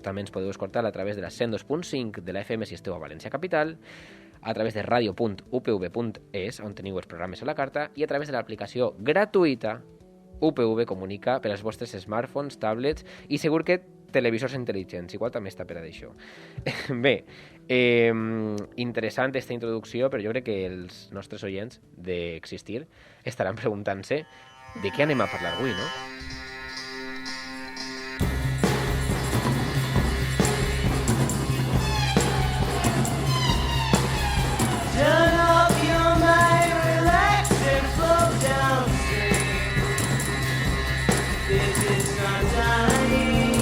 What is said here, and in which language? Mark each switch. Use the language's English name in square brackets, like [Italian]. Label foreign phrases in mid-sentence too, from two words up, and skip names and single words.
[Catalan] També ens podeu escoltar a través de la 102.5 de la FM si esteu a València Capital, a través de radio.upv.es on teniu els programes a la carta i a través de l'aplicació gratuïta UPV Comunica per als vostres smartphones, tablets i segur que televisors intel·ligents, igual també està per a d'això. Bé, interessant aquesta introducció, però jo crec que els nostres oients d'Existir estaran preguntant-se de què anem a parlar avui, no? [English] Turn off your mind, relax and float down stream. This is not dying.